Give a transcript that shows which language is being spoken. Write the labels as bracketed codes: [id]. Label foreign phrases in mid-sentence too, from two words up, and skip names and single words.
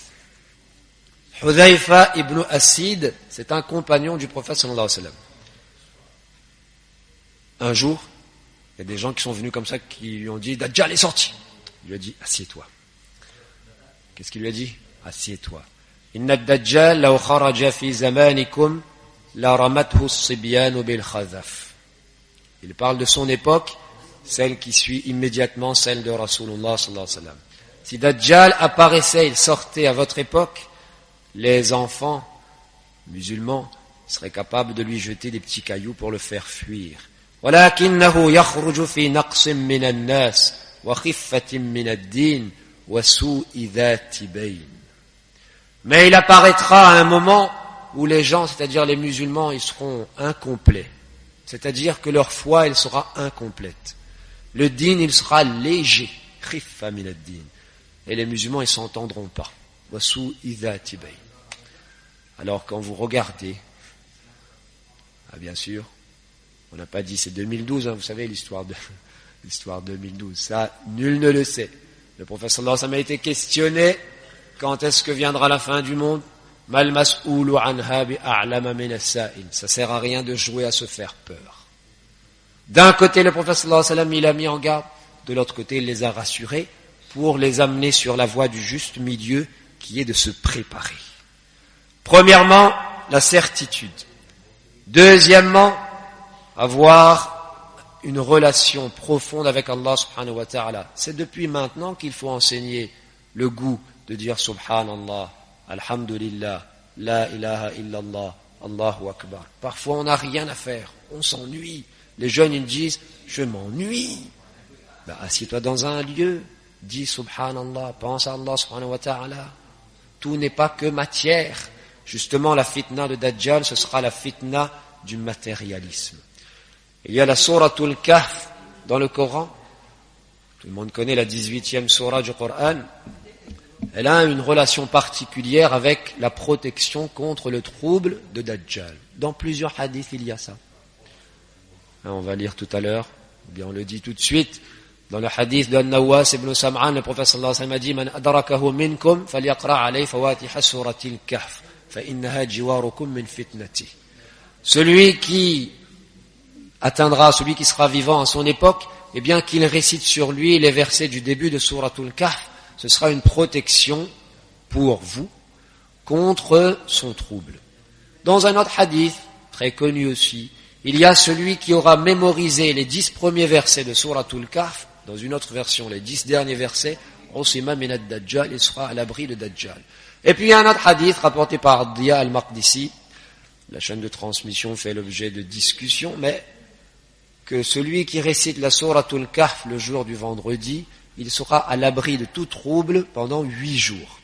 [fr] Hudhayfa ibn Asid, c'est un compagnon du prophète [ar] صلى الله عليه وسلم. [fr] Un jour, il y a des gens qui sont venus comme ça, qui lui ont dit, Dajjal est sorti. Il lui a dit, assieds-toi. Qu'est-ce qu'il lui a dit? Assieds-toi. [ar] إن الدجال لو خرج في زمانكم لرمته الصبيان بالخذف. [fr] Il parle de son époque, celle qui suit immédiatement celle de Rasulullah [ar] صلى الله عليه وسلم. [fr] Si Dajjal apparaissait, il sortait à votre époque, les enfants musulmans seraient capables de lui jeter des petits cailloux pour le faire fuir. [ar] ولكنه يخرج في نقص من الناس وخفة من الدين وسوء ذات بين. [fr] Mais il apparaîtra à un moment où les gens, c'est-à-dire les musulmans, ils seront incomplets. C'est-à-dire que leur foi, elle sera incomplète. Le din, il sera léger. [ar] خفة من الدين. [fr] Et les musulmans, ils s'entendront pas. [ar] وسوء ذات بين. [fr] Alors quand vous regardez, bien sûr, on n'a pas dit c'est 2012, vous savez l'histoire 2012, ça nul ne le sait. Le prophète [ar] صلى الله عليه وسلم [fr] a été questionné, quand est-ce que viendra la fin du monde? [ar] ما المسؤول عنها بأعلم من السائل. [fr] Ça sert à rien de jouer à se faire peur. D'un côté, le prophète [ar] صلى الله عليه وسلم, [fr] il a mis en garde, de l'autre côté, il les a rassurés pour les amener sur la voie du juste milieu qui est de se préparer. Premièrement, la certitude. Deuxièmement, avoir une relation profonde avec Allah [ar] سبحانه وتعالى. [fr] C'est depuis maintenant qu'il faut enseigner le goût de dire [ar] سبحان الله، الحمد لله، لا إله إلا الله، الله أكبر. [fr] Parfois on n'a rien à faire, on s'ennuie. Les jeunes ils disent, je m'ennuie. Assieds-toi dans un lieu, dis subhanallah, pense à Allah [ar] سبحانه وتعالى. [fr] Tout n'est pas que matière. Justement, la fitna de Dajjal, ce sera la fitna du matérialisme. Il y a la souratul Kahf dans le Coran. Tout le monde connaît la 18e sourate du Coran. Elle a une relation particulière avec la protection contre le trouble de Dajjal. Dans plusieurs hadiths, il y a ça. On va lire tout à l'heure, ou bien on le dit tout de suite. Dans le hadith de Nawas ibn Sam'an, le prophète [ar] صلى الله عليه وسلم [fr] a dit, [ar] من أدركه منكم فليقرأ عليه فواتح سورة الكهف فإنها جواركم من فتنة. [fr] Celui qui atteindra, celui qui sera vivant à son époque, eh bien qu'il récite sur lui les versets du début de Suratul Kahf, ce sera une protection pour vous contre son trouble. Dans un autre hadith, très connu aussi, il y a celui qui aura mémorisé les 10 premiers versets de Suratul Kahf, dans une autre version, les 10 derniers versets, [ar] عصم من الدجال, [fr] il sera à l'abri de Dajjal. Et puis il y a un autre hadith rapporté par Diya al-Maqdisi, la chaîne de transmission fait l'objet de discussions, mais que celui qui récite la Suratul Kahf le jour du vendredi, il sera à l'abri de tout trouble pendant 8 jours.